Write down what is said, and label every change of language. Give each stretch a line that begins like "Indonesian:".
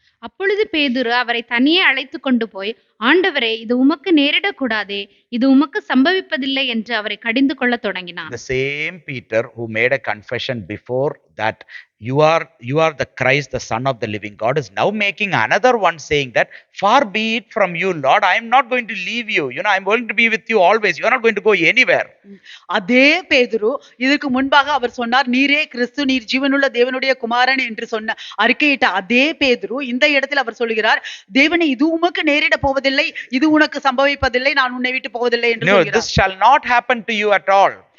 Tamil: அப்பொழுது பேதுரு அவரை தனியே அழைத்து கொண்டு போய், ஆண்டவரே, இது உமக்கு நேரிடக்கூடாதே, இது உமக்கு சம்பவிப்பதில்லை என்று அவரை கடிந்து கொள்ள தொடங்கினார்.
English: The same Peter who made a confession before that you are the Christ, the Son of the living God, is now making another one, saying that far be it from you, Lord, I am not going to leave you. I am going to be with you always. You are not going to go anywhere.
Tamil: அதே பேதுரு இதற்கு முன்பாக அவர் சொன்னார், நீரே கிறிஸ்து, நீர் ஜீவனுள்ள தேவனுடைய குமாரன் என்று சொன்ன அறிக்கையிட்ட அதே பேதுரு இந்த இடத்தில் அவர் சொல்கிறார், தேவனே, இது உமக்கு நேரிட போவதில்லை, இது உனக்கு சம்பவிப்பதில்லை, நான் உன்னை விட்டு போவதில்லை என்று சொல்கிறார்.
English: No, this shall not happen to you at all.